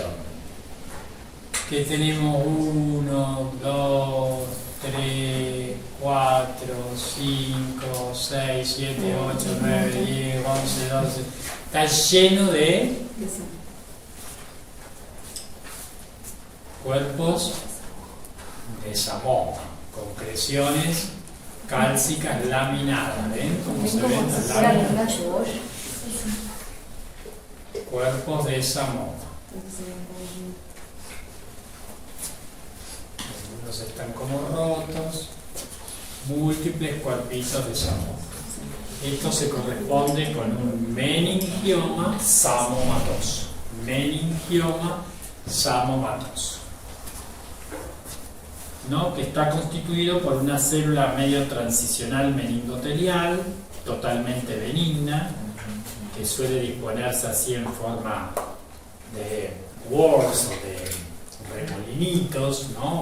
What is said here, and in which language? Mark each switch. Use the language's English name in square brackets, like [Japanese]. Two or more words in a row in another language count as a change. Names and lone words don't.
[Spanish] Que tenemos 1, 2, 3, 4, 5, 6, 7, 8, 9, 10, 11, 12. Está lleno de cuerpos de samoma, concreciones cálcicas laminadas. ¿Ven cómo se ven las láminas? Cuerpos de samoma. Algunos están como rotos, múltiples cuerpitos de samoma. Esto se corresponde con un meningioma samomatoso. Meningioma samomatoso, ¿no? Que está constituido por una célula medio transicional meningotelial, totalmente benigna, que suele disponerse así en forma de whorls o de remolinitos, ¿no?